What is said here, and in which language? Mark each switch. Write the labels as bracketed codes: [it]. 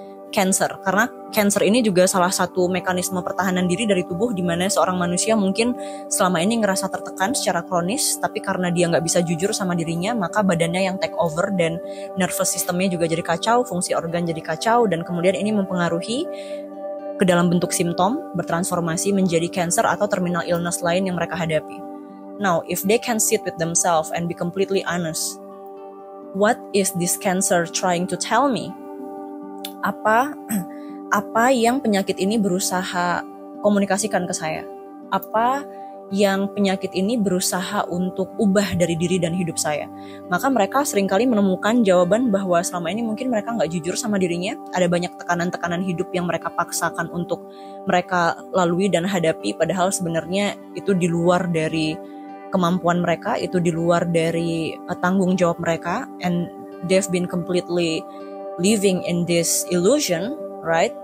[id] cancer, karena cancer ini juga salah satu mekanisme pertahanan diri dari tubuh, di mana seorang manusia mungkin selama ini ngerasa tertekan secara kronis, tapi karena dia nggak bisa jujur sama dirinya, maka badannya yang take over dan nervous systemnya juga jadi kacau, fungsi organ jadi kacau, dan kemudian ini mempengaruhi ke dalam bentuk simptom, bertransformasi menjadi cancer atau terminal illness lain yang mereka hadapi. [en] Now, if they can sit with themselves and be completely honest, what is this cancer trying to tell me? [id] Apa yang penyakit ini berusaha komunikasikan ke saya? Apa yang penyakit ini berusaha untuk ubah dari diri dan hidup saya? Maka mereka seringkali menemukan jawaban bahwa selama ini mungkin mereka nggak jujur sama dirinya. Ada banyak tekanan-tekanan hidup yang mereka paksakan untuk mereka lalui dan hadapi, padahal sebenarnya itu di luar dari kemampuan mereka, itu di luar dari tanggung jawab mereka, [en] and they've been completely living in this illusion, right?